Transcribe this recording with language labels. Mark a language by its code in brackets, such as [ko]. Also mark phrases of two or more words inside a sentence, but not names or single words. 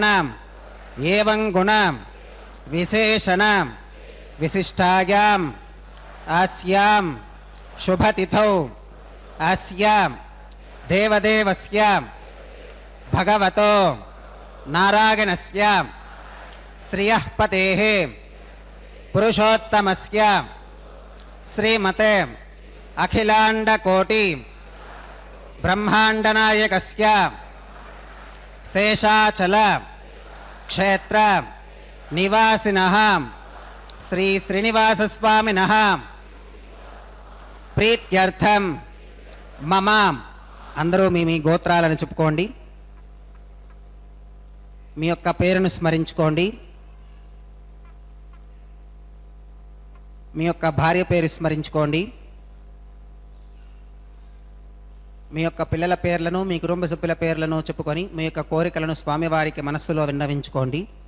[sa] एवं गुण विशेषण विशिष्टायां अस्यां शुभ तिथौ अस्यां देवदेवस्य भगवतो नारायणस्य श्रियः पतेः पुरुषोत्तमस्य श्रीमते अखिलांडकोटि ब्रह्मांडनायकस्य शेषाचल क्षेत्र निवासिनः श्री श्रीनिवासस्वामिनः प्रीत्यर्थं मम [te] అందరూ మీ గోత్రాలను చెప్పుకోండి. మీ యొక్క పేరును స్మరించుకోండి. మీ యొక్క భార్య పేరు స్మరించుకోండి. మీ యొక్క పిల్లల పేర్లను మీ కుటుంబ సభ్యుల పేర్లను చెప్పుకొని మీ యొక్క కోరికలను స్వామివారికి మనస్సులో విన్నవించుకోండి.